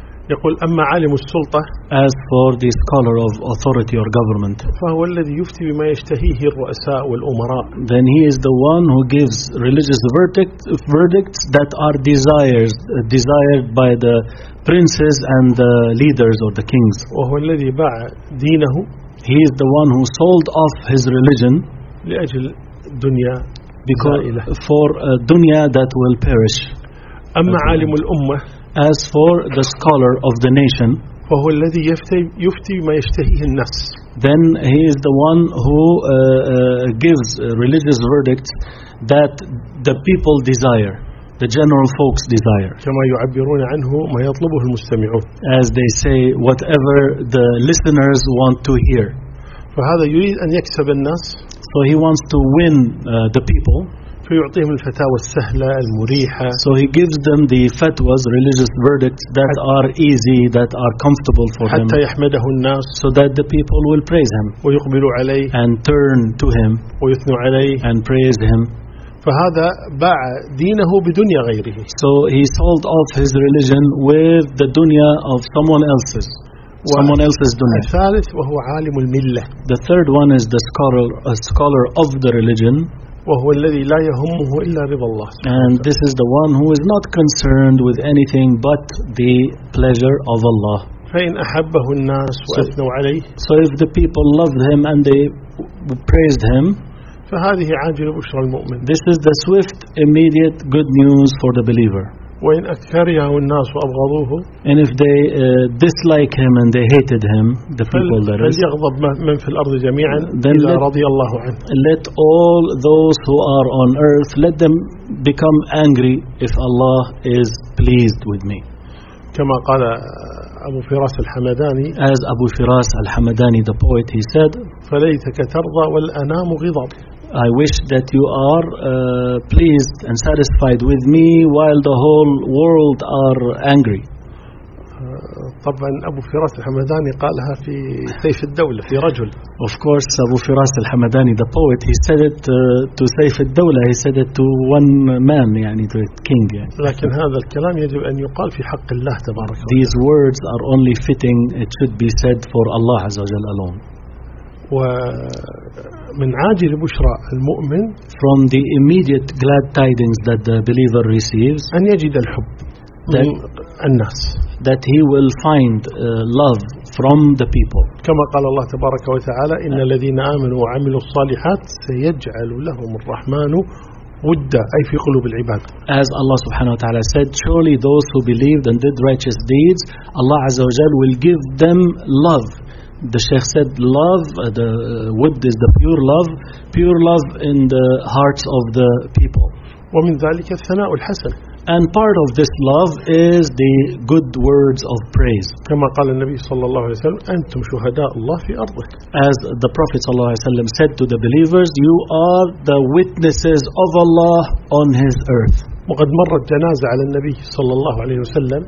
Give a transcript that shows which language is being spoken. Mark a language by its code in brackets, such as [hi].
[ar] يقول أما عالم السلطة. [en] As for the scholar of authority or government. [ar] فهو الذي يفتي بما يشتهيه الرؤساء والأمراء. [en] Then he is the one who gives religious verdicts that are desired by the princes and the leaders or the kings. [ar] وهو الذي باع دينه. [en] He is the one who sold off his religion [ar] لأجل دنيا زائلة. [en] For a dunya that will perish. [ar] أما عالم الأمة. [en] As for the scholar of the nation. [ar] فهو الذي يفتي ما يشتهيه الناس. [en] Then he is the one who gives religious verdicts that the people desire. The general folks desire. [ar] كما يعبرون عنه ما يطلبه المستمعون. [en] As they say, whatever the listeners want to hear. [ar] فهذا يريد أن يكسب الناس. [en] So he wants to win the people. [ar] فيعطيهم الفتاوى السهلة المريحة. [en] So he gives them the fatwas, religious verdicts that are easy, that are comfortable for [ar] حتى [en] them. [ar] حتى يحمده الناس. [en] So that the people will praise him. [ar] ويقبلوا عليه. [en] And turn to him. [ar] ويثنوا عليه. [en] And praise him. [ar] فهذا باع دينه بدنيا غيره. [en] So he sold off his religion with the dunya of someone else's dunya. [ar] الثالث وهو عالم الملة. [en] The third one is the scholar, a scholar of the religion. [ar] وهو الذي لا يهمه إلا رضا الله. [en] And this is the one who is not concerned with anything but the pleasure of Allah. [ar] فإن أحبه الناس وأثنوا عليه. [en] So if the people loved him and they praised him. [ar] فهذه عاجل بشرى المؤمن. [en] This is the swift, immediate good news for the believer. [ar] وإن أكره الناس وأبغضوه. [en] And if they dislike him and they hated him, the people that is. [ar] فليغضب من في الأرض جميعا إذا رضي الله عنه. [en] Let all those who are on earth, let them become angry if Allah is pleased with me. [ar] كما قال أبو فراس الحمداني. [en] As Abu Firas al-Hamadani, the poet, he said. [ar] فليتك ترضى والأنام غضب. [en] I wish that you are pleased and satisfied with me while the whole world are angry. [ar] طبعاً أبو فراس الحمداني قالها في سيف الدولة في رجل. [en] Of course, Abu Firas al-Hamadani, the poet, he said it to سيف الدولة. He said it to one man, [ar] يعني [en] to a king. [ar] يعني. لكن هذا الكلام يجب أن يقال في حق الله تبارك. [en] These words are only fitting. It should be said for Allah Azza wa Jalla alone. [ar] ومن عاجل بشرى المؤمن. [en] From the immediate glad tidings that the believer receives. [ar] أن يجد الحب من الناس. [en] That he will find love from the people. [ar] كما قال الله تبارك وتعالى إن الذين آمنوا وعملوا الصالحات سيجعل لهم الرحمن ودا أي في قلوب العباد. [en] As Allah subhanahu wa ta'ala said, surely those who believed and did righteous deeds, Allah Azza wa Jalla will give them love. The Sheikh said, love, the wood is the pure love in the hearts of the people. [ar] ومن ذلك الثناء الحسن. [en] And part of this love is the good words of praise. [ar] كما قال النبي صلى الله عليه وسلم أنتم شهداء الله في أرضك. [en] As the Prophet [ar] صلى الله عليه وسلم [en] said to the believers, you are the witnesses of Allah on his earth. [ar] وقد مرت جنازة على النبي صلى الله عليه وسلم.